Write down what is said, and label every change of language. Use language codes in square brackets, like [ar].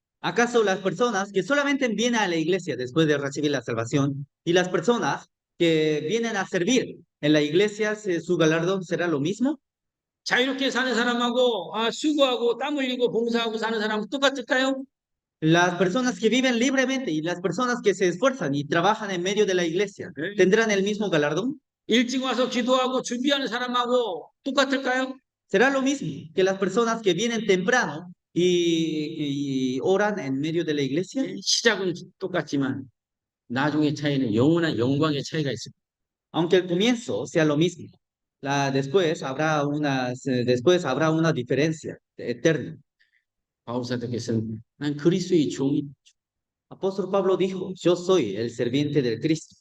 [es] ¿Acaso las personas que solamente vienen a la iglesia después de recibir la salvación y las personas que vienen a servir en la iglesia, su galardón será lo mismo? [ko] 자유롭게 사는 사람하고 수고하고 땀 흘리고 봉사하고 사는 사람은 똑같을까요? [es] Las personas que viven libremente y las personas que se esfuerzan y trabajan en medio de la iglesia, [ko] 네. [es] ¿tendrán el mismo galardón? [ko] 일찍 와서 기도하고 준비하는 사람하고 똑같을까요? [es] Será lo mismo que las personas que vienen temprano y oran en medio de la iglesia. [ko] 시작은 똑같지만 나중의 차이는 영원한 영광의 차이가 있습니다. [es] Aunque el comienzo sea lo mismo, después habrá una diferencia eterna. [ko] 바울사도께서는 난 그리스도의 종이 [es] Apóstol Pablo dijo, yo soy el serviente del Cristo.